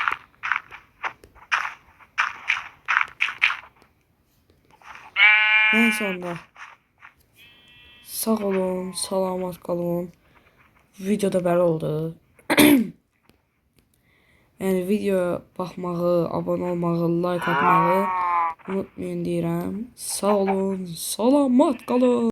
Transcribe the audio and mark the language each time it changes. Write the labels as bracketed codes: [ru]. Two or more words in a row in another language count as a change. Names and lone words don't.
[az] Neyse onda. Sağ olun, salamat kalın. Videoda belə oldu. Yani video baxmağı, abone olmağı, like atmağı unutmayın deyirəm. Sağ olun, salamat qalın.